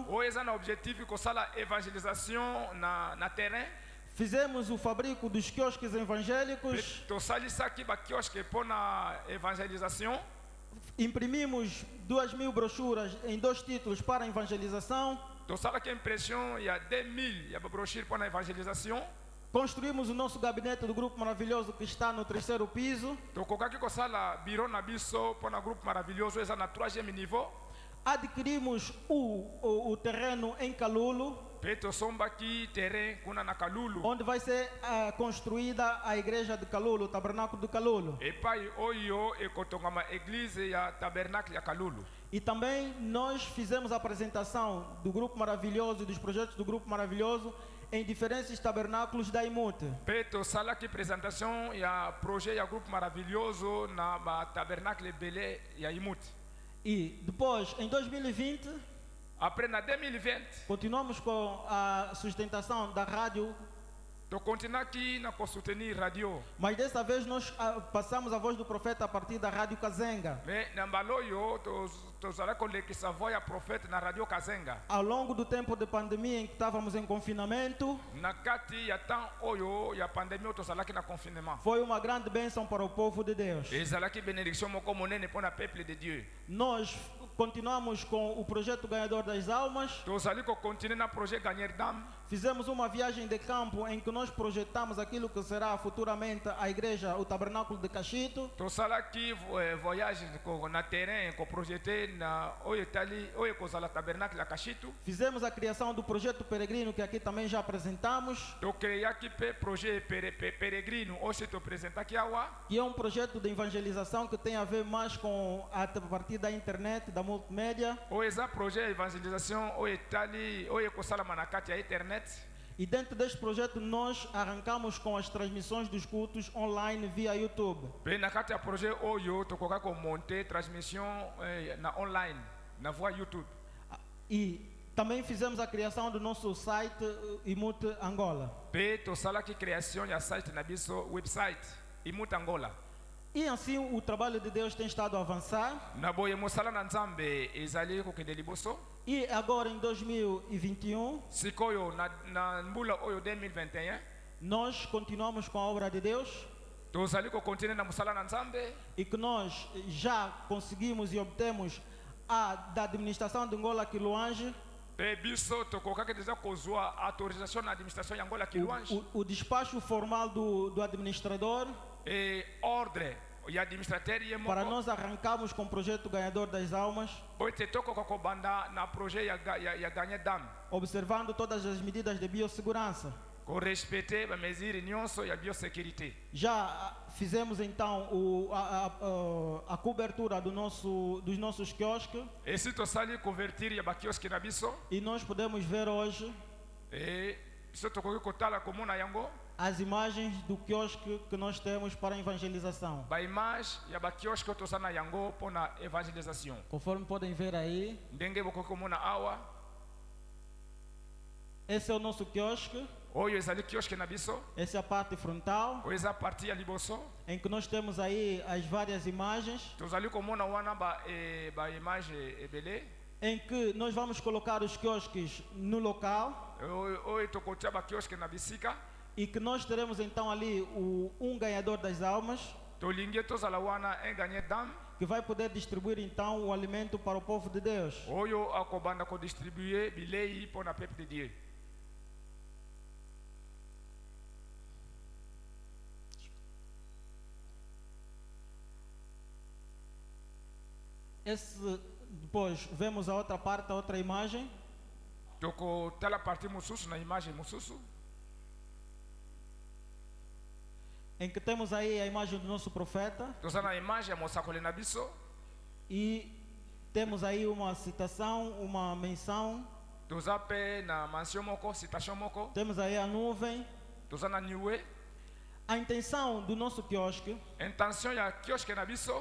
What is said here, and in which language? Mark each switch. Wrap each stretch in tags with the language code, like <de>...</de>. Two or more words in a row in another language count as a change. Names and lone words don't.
<ln>oyo eza na objectif kosala evangelisation na terrain</ln> <pt>Fizemos o fabrico dos quiosques</pt> <ln>mpe</ln> <pt>evangélicos,</pt> <ln>tosalisaki bakioske mpo na evangelisation</ln> <pt>imprimimos 2.000 brochuras em 2 títulos para a evangelização,</pt> <ln>tosalaki impression ya 2000 ya babrochure mpo na evangelisation</ln> <pt>construímos o nosso gabinete do Grupo Maravilhoso que está no 3º piso,</pt> <ln>tokokaki kosala bureau na biso mpo na groupe maravilhoso oyo eza na 3e niveau</ln> <pt>adquirimos o terreno em Calulo,</pt> <ln>mpe tosombaki terrain kuna na Kalulu</ln> <pt>onde vai ser construída a igreja de Calulo, o tabernáculo de Calulo.</pt> <ln>epai oyo ekotongama église ya tabernacle ya Kalulu.</ln> <pt>E também nós fizemos a apresentação do Grupo Maravilhoso e dos projetos do Grupo Maravilhoso em diferentes tabernáculos da Imute.</pt> <ln>mpe tosalaki présentation ya projet ya groupe maravilhoso na batabernacle ebele ya Imut.</ln> <pt>E depois, em 2020,</pt> <ln>Après na 2020</ln> <pt>continuamos com a sustentação da rádio,</pt> <ln>tokontinaki na kosoutenir radio</ln> <pt>mas dessa vez nós passamos a voz do profeta a partir da Rádio Kazenga.</pt> <ln>me na mbala oyo tozalaki kolekisa voix ya prophète na radio Kazenga</ln> <pt>Ao longo do tempo de pandemia em que estávamos em confinamento,</pt> <ln>na kati ya temps oyo ya pandemie oyo tozalaki na confinement</ln> <pt>foi uma grande bênção para o povo de Deus.</pt> <ln>ezalaki bénédiction moko monene mpo na</ln> <fr>peuple de Dieu.</fr> <pt>Nós continuamos com o projeto Ganhador das Almas,</pt> <ln>tozali kokontinue na projet gagner dame</ln> <pt>fizemos uma viagem de campo em que nós projetamos aquilo que será futuramente a igreja, o tabernáculo de Cachito.</pt> <ln>tosalaki voyage na terrain koprojete na oyo etali oyo ekozala tabernacle ya Kashitu.</ln> <pt>Fizemos a criação do projeto Peregrino, que aqui também já apresentamos,</pt> <ln>tokreaki mpe projet peregrino oyo se topresentaki awa</ln> <pt>que é um projeto de evangelização que tem a ver mais com a partir da internet, da multimédia.</pt> <ln>oyo eza projet ya evangelisation oyo etali oyo ekosalama na kati ya internet.</ln> <pt>E dentro deste projeto nós arrancamos com as transmissões dos cultos online via YouTube.</pt> <ln>Pe na kati ya projet oyo tokoka ko monter transmission na online na voie YouTube.</ln> <pt>E também fizemos a criação do nosso site Imut Angola.</pt> <ln>Pe tosalaki création ya site na biso website Imut Angola.</ln> <pt>E assim o trabalho de Deus tem estado a avançar.</pt> <ln>Na boye mosala na Nzambe ezali kokende liboso.</ln> <pt>E agora em 2021</pt> <ln>Sikoyo na mbula oyo 2021</ln> <pt>nós continuamos com a obra de Deus</pt> <ln>tozali kokontinue na mosala na Nzambe.</ln> <pt>e que nós já conseguimos e obtemos da administração de Angola Quiloange</pt> <ln>Pe biso tokokaki deja kozwa autorisation na administration ya Angola Kiluange</ln> <pt>o despacho formal do administrador</pt> <ln>e ordre ya administrateur ye</ln> <pt>para</pt> <ln>moko</ln> <pt>nós arrancarmos com o projeto Ganhador das Almas,</pt> <ln>po ete tokoka kobanda na projet ya gagner dame</ln> <pt>observando todas as medidas de biossegurança.</pt> <ln>korespecte bamesure nyonso ya biosécurité.</ln> <pt>Já fizemos então a cobertura dos nossos quiosques</pt> <ln>Esi tosali convertir ya bakioske na biso</ln> <pt>e nós podemos ver hoje</pt> <ln>e biso tokoki kotala komona yango</ln> <pt>as imagens do quiosque que nós temos para a evangelização.</pt> <ln>baimage ya bakioske oyo toza na yango mpo na évangélisation.</ln> <pt>Conforme podem ver aí,</pt> <ln>Ndenge bokoki komona awa</ln> <pt>esse é o nosso quiosque,</pt> <ln>oyo ezali kioske na biso,</ln> <pt>essa é a parte frontal,</pt> <ln>oyo eza parti ya liboso.</ln> <pt>em que nós temos aí as várias imagens,</pt> <ln>Tozali komona wana baimage ebele</ln> <pt>em que nós vamos colocar os quiosques no local</pt> <ln>oyo tokotia bakioske na bisika.</ln> <pt>e que nós teremos então ali ganhador das almas,</pt> <ln>Tolingi tozala wana un gagner dame</ln> <pt>que vai poder distribuir então o alimento para o povo de Deus.</pt> <ln>oyo akobanda kodistribue bilei mpo na</ln> <fr>peuple de Dieu.</fr> <pt>Depois vemos a outra parte, a outra imagem,</pt> <ln>Tokotala parti mosusu na image mosusu</ln> <pt>em que temos aí a imagem do nosso profeta</pt> <ln>toza na image ya mosakoli na biso</ln> <pt>e temos aí uma citação, uma menção,</pt> <ln>toza mpe na mention moko citation moko</ln> <pt>temos aí a nuvem.</pt> <ln>toza na niwe.</ln> <pt>A intenção do nosso quiosque</pt> <ln>Intention ya kioske na biso</ln>